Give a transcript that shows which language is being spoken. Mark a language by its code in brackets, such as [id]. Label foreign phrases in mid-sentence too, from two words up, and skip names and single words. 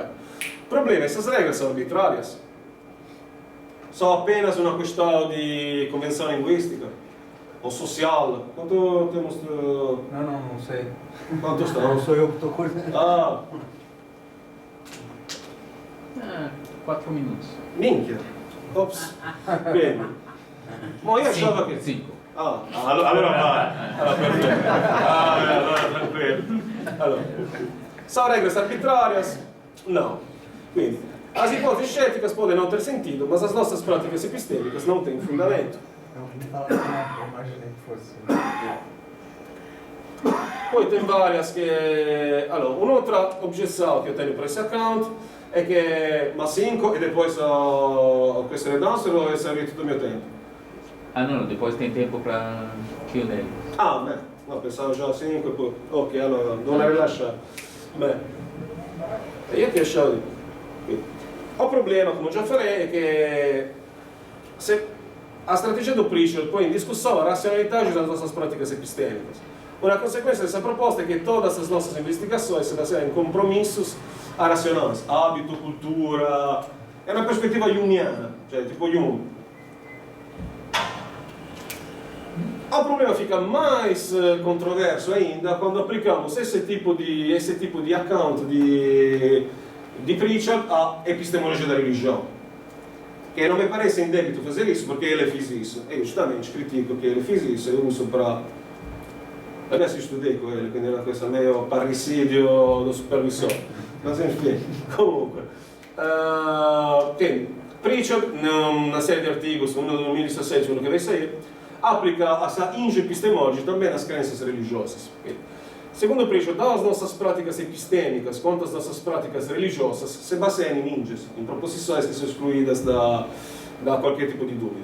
[pt] O problema, essas regras são arbitrárias. São apenas uma questão de convenção linguística ou social. Quanto temos? Não sei. Quanto está? Não sou eu que estou coordenando. 4 minutos. [it] Minchia. Ops. Bene. Ma io achava che... 5. Allora vai. Allora, perfetto. Allora, tranquillo. Allora, [pt] são regras arbitrárias? Não. Quindi, as hipóteses céticas podem não ter sentido, mas as nossas práticas epistêmicas não têm fundamento. Eu imaginei que fosse. Poi tem várias que... [it] Allora, un'altra [pt] objeção que eu tenho para esse account é que... [it] Ma 5 e depois questo redanze ou é servito do meu tempo? [pt] Não, depois tem tempo para Q&A. [it] Beh, no, pensavo già 5 poi... Ok, allora, non rilasciare. Beh, io ti lasciavo di... [pt] O problema, [it] come già farei, è che se [pt] a strategia do Pritchard põe em discussão a racionalidade das nossas práticas epistêmicas. Uma consequência dessa proposta é que todas as nossas investigações se baseiam em compromissos racionais, hábito, cultura. É uma perspectiva jungiana, cioè tipo Jung. O problema fica mais controverso ainda quando aplicamos esse tipo de account de Pritchard à epistemologia da religião. Que não me parece indébito fazer isso, porque ele fez isso. Eu justamente critico que ele fez isso, eu uso para... Adesso estudei com ele, [it] quindi era questo meio parricidio do supervisore. [pt] Mas enfim, comunque. Pritchard, numa série de artigos, um no 2017, uno que vai sair, aplica essa epistemologia também nas crenças religiosas. Segundo Pritchard, tanto as nossas práticas epistêmicas quanto as nossas práticas religiosas se baseiam em inges, em proposições que são excluídas da qualquer tipo de dúvida.